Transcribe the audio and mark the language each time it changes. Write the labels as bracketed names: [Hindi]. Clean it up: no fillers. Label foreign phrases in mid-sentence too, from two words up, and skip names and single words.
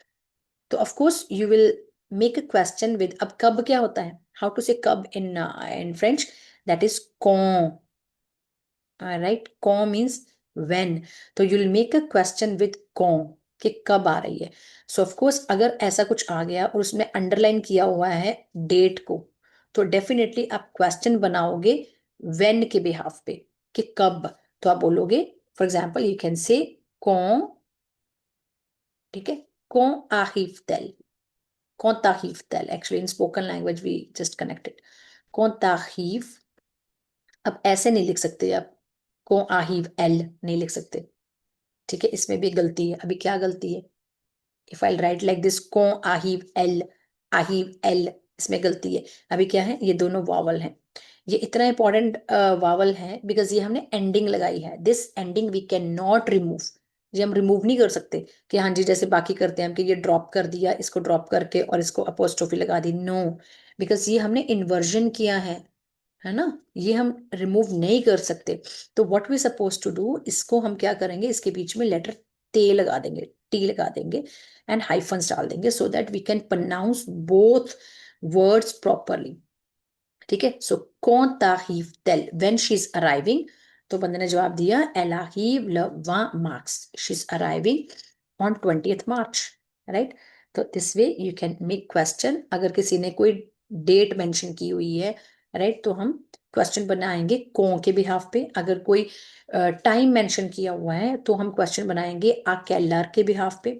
[English] तो of course you will make a question with, [Hindi] अब कब क्या होता है, [English] how to say कब in French, that is quand, राइट, quand means when, तो you will make a question with quand, [Hindi] कि कब आ रही है। [English] so of course [Hindi] अगर ऐसा कुछ आ गया और उसमें अंडरलाइन किया हुआ है डेट को, तो डेफिनेटली आप क्वेश्चन बनाओगे व्हेन के बिहाफ पे, कि कब, तो आप बोलोगे [English] for example you can say [Hindi] quand, ठीक है, [French] quand arrive-t-elle, quand arrive-t-elle, [English] actually in spoken language we just connected, [French] quand arrive, [Hindi] अब ऐसे नहीं लिख सकते आप, [French] quand arrive-elle [Hindi] नहीं लिख सकते, ठीक है, इसमें भी गलती है, अभी क्या गलती है, [English] if I write like this [French] quand arrive-elle, arrive-elle, [Hindi] इसमें गलती है, अभी क्या है, ये दोनों वावल हैं, ये इतना इंपॉर्टेंट वावल है बिकॉज ये हमने एंडिंग लगाई है, [English] this ending we can not remove, [Hindi] ये हम रिमूव नहीं कर सकते कि हाँ जी जैसे बाकी करते हैं हम कि ये ड्रॉप कर दिया, इसको ड्रॉप करके और इसको अपोस्ट्रोफी लगा दी, नो, बिकॉज ये हमने इन्वर्जन किया है ना, ये हम रिमूव नहीं कर सकते। तो [English] what we suppose to do, [Hindi] इसको हम क्या करेंगे, इसके बीच में लेटर ते लगा देंगे, टी लगा देंगे [English] and hyphens [Hindi] डाल देंगे, [English] so that we can pronounce both words properly, [Hindi] ठीक है। [French] सो quand arrive-t-elle, [English] when she is arriving, [Hindi] तो बंदे ने जवाब दिया [French] elle arrive le 20 mars, [English] she is arriving on 20th March, राइट। [Hindi] तो [English] this way you can make question. [Hindi] अगर किसी ने कोई डेट मेंशन की हुई है, राइट, तो हम क्वेश्चन बनाएंगे को के बिहाफ पे. अगर कोई टाइम मेंशन किया हुआ है तो हम क्वेश्चन बनाएंगे अकेलर के बिहाफ पे.